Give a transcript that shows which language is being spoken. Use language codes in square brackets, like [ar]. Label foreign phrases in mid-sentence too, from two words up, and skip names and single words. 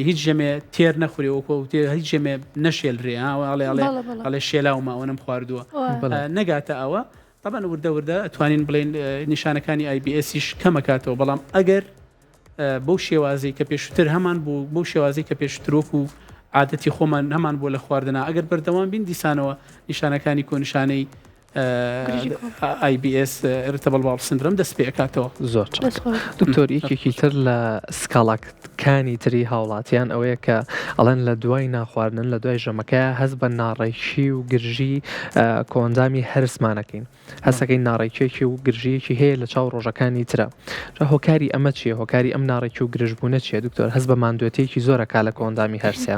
[ckb] هیچ ژەمێ تێر نەخورێ وەکو هیچ ژەمێ نەشێلرێ ئەڵێ شێلاومە ئەوە نەم خواردووە نەگاتە ئەوە طبعا وردە ئەتوانین بڵێن نیشانەکانی IBSیش کەمەکاتەوە بەڵام ئەگەر بەو شێوازەی کە پێشتر هەمان بوو بەو شێوازەی کە پێشترۆک و عادەتی خۆمان هەمان بۆ لە خواردنا ئەگەر بەردەوام بین دیسانەوە نیشانەکانی کۆنیشانەی [en] IBS irritable bowel syndrome [ckb] دەست پێ ئەکاتەوە. زۆر دکتۆر یەکێکی تر لە سکاڵاکانی تری هاوڵاتیان ئەوەیە کە ئەڵەن لە دوای ناخواردن لە دوای ژەمەکە هەست بە ناڕێکی و گرژی کۆندامی هەرسمانەکەین هەستەکەی ناڕێکێکی و گرژیەکی هەیە لە چاو ڕۆژەکانی ترە هۆکاری ئەمە چییە هۆکاری ئەم ناڕێکی و گرژبوونە چیە دکتۆر هەست بە ماندوێتەیەکی زۆرەکە لە کۆندامی هەرسیان